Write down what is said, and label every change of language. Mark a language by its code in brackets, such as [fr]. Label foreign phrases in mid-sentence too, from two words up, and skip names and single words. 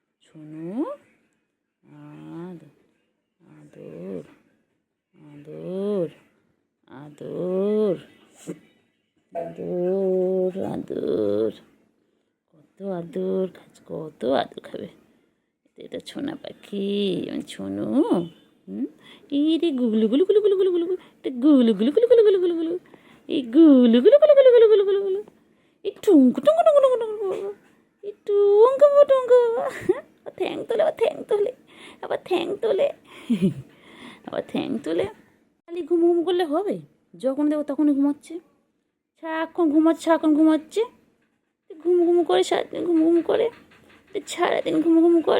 [bn] সোনু আদর আদর আদর আদর আদর কত আদর কত আদর খাবে। এটা ছোনা পাখি ছোনু। এই রে গুগলু গুলু গুলু গুলু গুলু গুলু এটা গুলু গুলু গুলু গুলু গুলু গুলু গুলু এই গুলু গুলু গুলু গুলু গুলু গুলু গুলু গুলু এই টুঙ্কু টুঙ্কু টুঙ্কু টুঙ্কু টুঙ্কু এই টুঙ্কু টুঙ্কু ঠ্যাং তোলে আবার ঠ্যাং তোলে আবার ঠ্যাং তোলে। খালি ঘুম ঘুম করলে হবে? যখন দেখো তখনই ঘুমাচ্ছে, সারাক্ষণ ঘুমাচ্ছে ঘুম ঘুম করে সারাদিন ঘুম ঘুম করে সারাদিন ঘুম ঘুম করে।